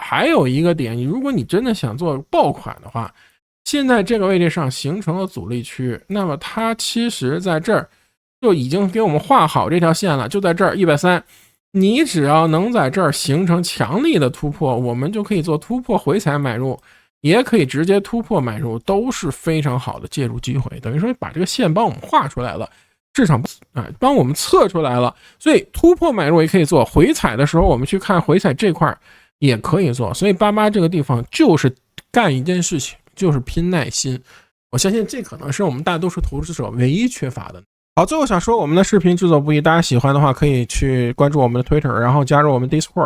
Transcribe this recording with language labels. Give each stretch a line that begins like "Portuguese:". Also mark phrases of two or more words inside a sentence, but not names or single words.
Chinese: 還有一個點，如果你真的想做爆款的話，現在這個位置上形成了阻力區，那麼它其實在這兒就已經給我們畫好這條線了，就在這兒130，你只要能在這兒形成強力的突破，我們就可以做突破回踩買入，也可以直接突破買入，都是非常好的介入機會。等於说把這個線幫我們畫出來了，市场幫我們測出來了，所以突破買入也可以做，回踩的时候我們去看回踩這塊也可以做。所以88這個地方就是幹一件事情，就是拼耐心。我相信這可能是我們大多數投資者唯一缺乏的。好，最後想說我們的視頻制作不易，大家喜歡的話可以去關注我們的 Twitter， 然後加入我們 Discord。